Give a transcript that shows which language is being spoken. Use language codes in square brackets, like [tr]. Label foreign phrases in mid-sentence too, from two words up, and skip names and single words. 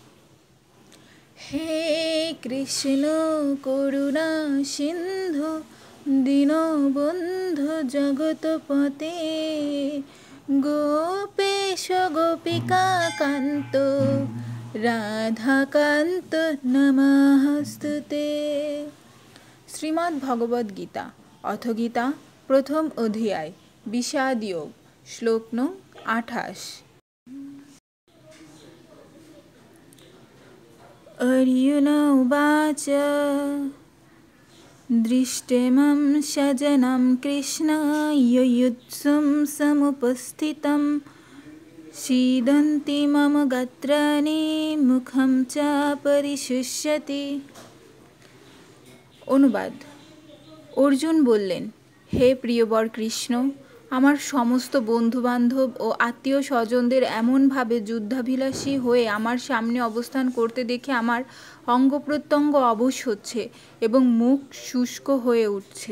[sa] हे कृष्ण करुणा सिन्धु दीनबन्धु जगत्पते गोपेश गोपिका कान्त রাধাকান্ত নমস্তুতে। [bn] শ্রীমদ্ ভগবদ গীতা অথ গীতা প্রথম অধ্যায় বিষাদ যোগ শ্লোক নং 28। [sa] अर्जुन उवाच दृष्टेमं सजनं कृष्ण युयुत्सुं समुपस्थितं सीदन्ति मम गात्राणि मुखं च परिशुष्यति। [bn] অনুবাদ। অর্জুন বললেন, হে প্রিয়বর কৃষ্ণ, আমার সমস্ত বন্ধুবান্ধব ও আত্মীয় স্বজনদের এমনভাবে যুদ্ধাভিলাষী হয়ে আমার সামনে অবস্থান করতে দেখে আমার অঙ্গ প্রত্যঙ্গ অবশ হচ্ছে এবং মুখ শুষ্ক হয়ে উঠছে।